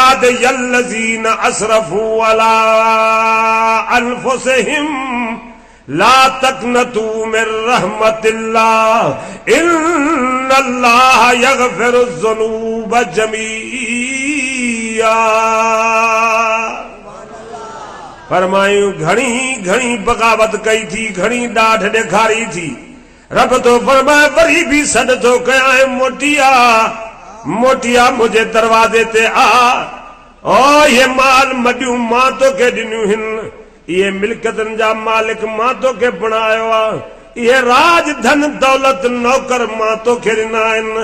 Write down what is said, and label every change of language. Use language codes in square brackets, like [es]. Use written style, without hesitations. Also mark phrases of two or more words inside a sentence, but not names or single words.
[ar] الذين أسرفوا على أنفسهم لا تقنطوا من رحمة الله إن الله يغفر الذنوب جميعا. [sd] फरमायूं घणी घणी बगावत कई थी, घणी डाढ़ ॾेखारी थी। रब तो फरमाए वरी भी सॾ थो कयां, मोटिया मोटिया मुझे दरवाजे ते आ। ओ ये माल मडियूं मां तोखे ॾिनियूं हिन, ये मिल्कतन जा मालिक मां तोखे बणायो आ, ये राज धन दौलत नौकर मां तोखे ॾिना आहिनि।